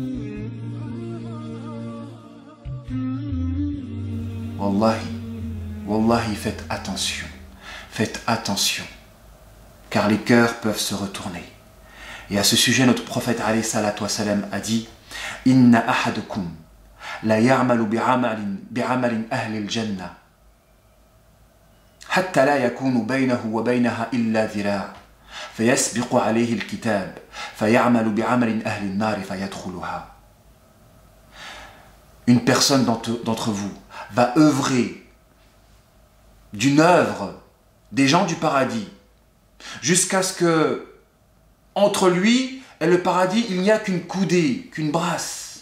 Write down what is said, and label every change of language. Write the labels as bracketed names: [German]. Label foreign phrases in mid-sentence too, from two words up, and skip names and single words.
[French] Wallahi, faites attention. Faites attention, car les cœurs peuvent se retourner. Et à ce sujet, notre prophète [Arabic] عليه الصلاة والسلام [French] a dit « [Arabic] إن أحدكم ليعمل بعمل أهل الجنة حتى لا يكون بينه وبينها إلا ذراع فيسبق عليه الكتاب فيعمل بعمل أهل النار فيدخلها [French] » Une personne d'entre vous va œuvrer d'une œuvre des gens du paradis, jusqu'à ce que, entre lui et le paradis, il n'y a qu'une coudée, qu'une brasse.